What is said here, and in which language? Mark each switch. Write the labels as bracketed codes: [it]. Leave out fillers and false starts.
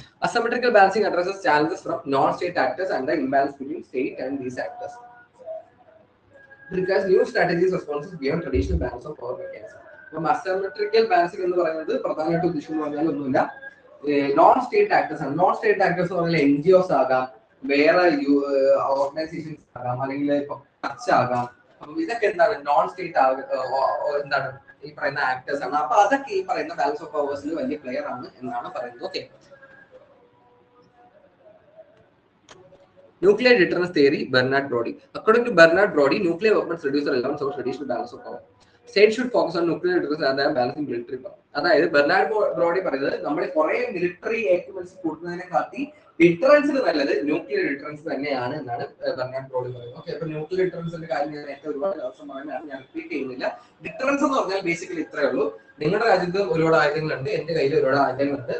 [en] Asymmetrical balancing addresses challenges from non-state actors and the imbalance between state and these actors. It requires new strategies responses beyond traditional balance of power mechanism. [ml] അപ്പം അസമെട്രിക്കൽ balancing എന്ന് പറയുന്നത് പ്രധാനമായിട്ട് ഉദ്ദേശിക്കുന്നത് പറഞ്ഞാൽ ഒന്നുമില്ല, non state actors ആണ്. Non state actors എന്ന് പറഞ്ഞാൽ NGOs ആകാം, വേറെ ഓർഗനൈസേഷൻസ് ആകാം, അല്ലെങ്കിൽ ഇപ്പൊ ടച്ച് ആകാം. അപ്പം ഇതൊക്കെ എന്താണ് നോൺ സ്റ്റേറ്റ് എന്താണ് ഈ പറയുന്ന ആക്ടേഴ്സ് ആണ്. അപ്പൊ അതൊക്കെ ഈ പറയുന്ന ബാലൻസ് ഓഫ് പവേഴ്സിൽ വലിയ പ്ലെയർ ആണ് എന്നാണ് പറയുന്നത്. [en] Okay, nuclear deterrence theory, Bernard Brodie. According to Bernard Brodie, nuclear weapons reduce the relevance of traditional balance of power. States should focus on nuclear deterrence rather than balancing military power. [ml] അതായത് Bernard Brody പറയുന്നത് നമ്മൾ കുറെ military equipments കൊടുക്കുന്നതിനെ കാട്ടി ഡിറ്ററൻസിന് നല്ലത് nuclear deterrence തന്നെയാണ് എന്നാണ് Bernard Brody പറയുന്നത്. Okay, അപ്പൊ ന്യൂക്ലിയർ ഡിറ്ററൻസിന്റെ കാര്യം ഞാൻ നേരത്തെ ഒരുപാട് ദിവസം പറഞ്ഞാണ്, ഞാൻ റിപ്പീറ്റ് ചെയ്യുന്നില്ല. ഡിറ്ററൻസ് എന്ന് പറഞ്ഞാൽ ബേസിക്കലി ഇത്രയേ ഉള്ളൂ. നിങ്ങളുടെ രാജ്യത്ത് ഒരുപാട് ആയുധങ്ങളുണ്ട്, എന്റെ കയ്യിൽ ഒരുപാട് ആയുധങ്ങളുണ്ട്.